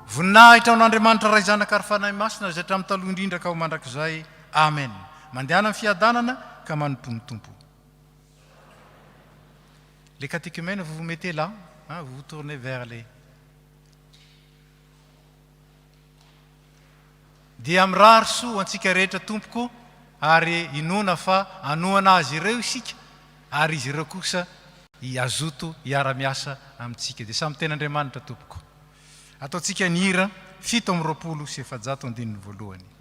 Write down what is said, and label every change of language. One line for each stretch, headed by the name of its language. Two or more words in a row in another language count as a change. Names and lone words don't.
Malagasy: voninahitra aon'andriamanitra ray zanaka ary fanahy masina zay hatramin'ny taloha indrindra ka ho mandrakizay amen. Mandehana amin'ny fiadanana ka manompo ny tompo.
French: Les catéchumènes, vous vous mettez là, hein, vous vous tournez vers les...
Malagasy: Dia amrary soa antsika rehetra tompoko ary inona fa anoana azy ireo isika ary izy ireo kosa iazoto iara-miasa amintsika. Dia samy ten'Andriamanitra tompoko. Ataontsika ny hira 720 sy 700 voalohany.